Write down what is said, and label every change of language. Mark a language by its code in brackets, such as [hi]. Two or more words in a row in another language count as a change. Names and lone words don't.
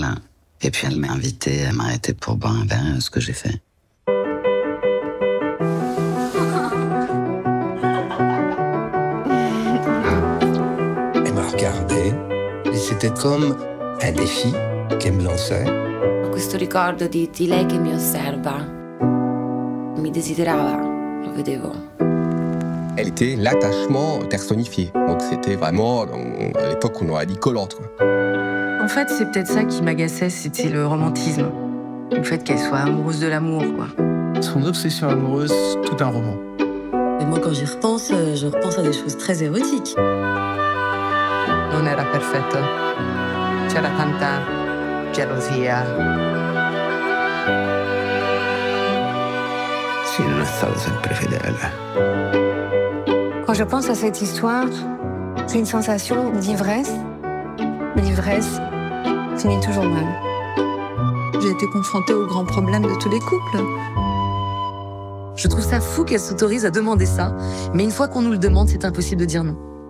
[fr] Et puis elle m'a invité à m'arrêter pour boire un verre, ce que j'ai fait. Elle m'a regardé, et c'était comme un défi qu'elle me lançait. [it] Questo ricordo di lei che mi osserva, mi desiderava, lo vedevo. [fr] Elle était l'attachement personnifié, donc c'était vraiment, à l'époque, on aurait dit collante, quoi. En fait, c'est peut-être ça qui m'agaçait, c'était le romantisme. Le fait qu'elle soit amoureuse de l'amour, quoi. Son obsession amoureuse, tout un roman. Et moi, quand j'y repense, je repense à des choses très érotiques. [it] Non era perfetto. C'era tanta gelosia. Si non è stato sempre fedele. [fr] Quand je pense à cette histoire, j'ai une sensation d'ivresse. L'ivresse finit toujours mal. J'ai été confrontée au grand problème de tous les couples. Je trouve ça fou qu'elle s'autorise à demander ça, mais une fois qu'on nous le demande, c'est impossible de dire non.